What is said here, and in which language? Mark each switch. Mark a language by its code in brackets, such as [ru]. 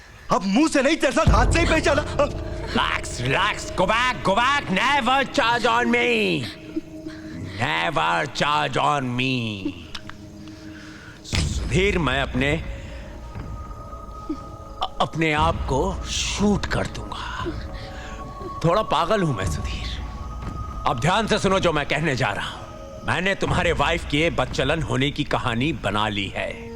[hi] अब मुंह से नहीं तेरे साथ हाथ से ही पहचाना। [en] Relax, relax, go back, never charge on me. Never charge on me. [hi] Sudhir, मैं अपने आप को शूट कर दूंगा। थोड़ा पागल हूं मैं सुधीर। अब ध्यान से सुनो जो मैं कहने जा रहा हूं। मैंने तुम्हारे वाइफ के बदचलन होने की कहानी बना ली है।